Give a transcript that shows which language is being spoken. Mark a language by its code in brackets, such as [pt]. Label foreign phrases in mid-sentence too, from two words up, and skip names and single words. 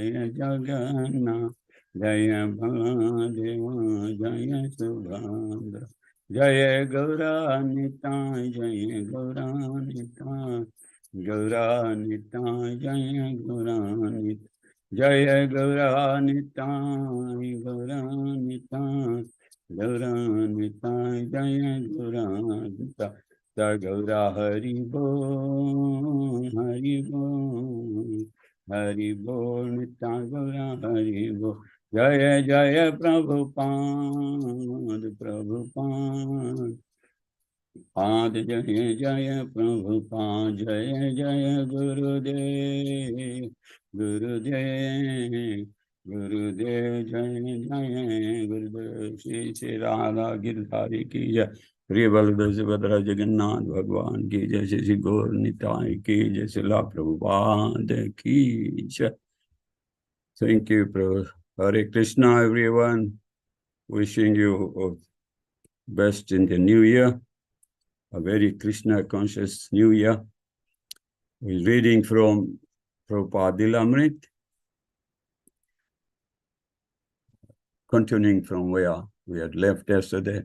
[hi] जय बलदेव जय सुभद्रा जय गौरानिताय जय गौरानिताय गौरानिताय जय गौरानिताय जय गौरानिताय गौरानिताय गौरानिताय जय गौरानिताय जय गौरा हरि बोल हरि बोल नित्य गौरा हरि बोल जय जय प्रभुपाद Adi Jaya Jaya Prabhupada Jaya Jaya Gurudev Gurudev Gurudev Jaya Jaya Gurudev Shri Shri Radha Girdhari Ki Jai Shri Baladev Subhadra Jagannath Bhagwan Ki Jai Shri Shri Gaur Nitai Ki Jai Srila Prabhupada Ki Jai. [en] Thank you, Prabhu. Hare Krishna, everyone. Wishing you best in the new year. A very Krishna conscious new year. We're reading from Prabhupada Lilamrit, continuing from where we had left yesterday.